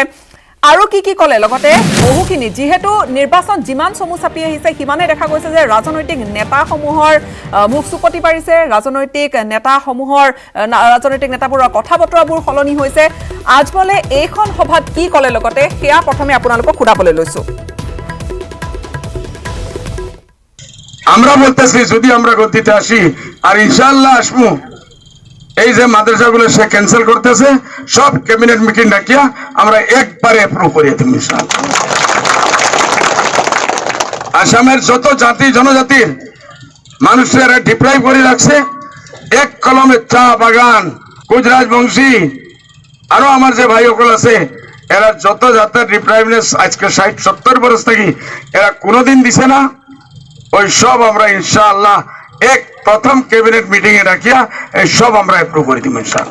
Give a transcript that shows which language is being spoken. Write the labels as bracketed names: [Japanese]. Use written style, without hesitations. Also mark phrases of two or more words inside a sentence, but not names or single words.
[Assamese] আৰু কি ক'লে লগতে বহুখিনি যিহেতু নিৰ্বাচন যিমান চমু চাপি আহিছে সিমানে দেখা গৈছে যে ৰাজনৈতিক নেতাসমূহৰ মুখ চুপতি পাৰিছে, ৰাজনৈতিক নেতাবোৰৰ কথা বতৰাবোৰ সলনি হৈছে। আজমলে এইখন সভাত কি ক'লে লগতে সেয়া প্ৰথমে আপোনালোকক শুনাবলৈ লৈছো। [Bangla] আমরা বলতেছি যদি আমরা গতিতে আসি আর [Arabic] إن شاء الله [Bangla] আসবো, এই যে মাদ্রাসাগুলো সে ক্যান্সেল করতেছে সব [English] cabinet meeting [Bangla] ডাকিয়া আমরা একবারে অ্যাপ্রুভ করিয়ে দেব [Arabic] إن شاء الله. [Bangla] আসামের যত জাতি জনজাতির মানুষেরা ডিপ্রাইভ করে রাখছে, এক কলমে চা বাগান গুজরাজ বংশী আরো আমার যে ভাই সকল আছে এরা যত জাতের ডিপ্রাইভনেস আজকে 60-70 বছর থেকে এরা কোনোদিন দিছে না, ওই সব আমরা [Arabic] إن شاء الله [Bangla] এক প্রথম [English] cabinet meeting [Bangla] এ রাখিয়া এই সব আমরা অ্যাপ্রুভ করে দিব [Arabic] إن شاء الله.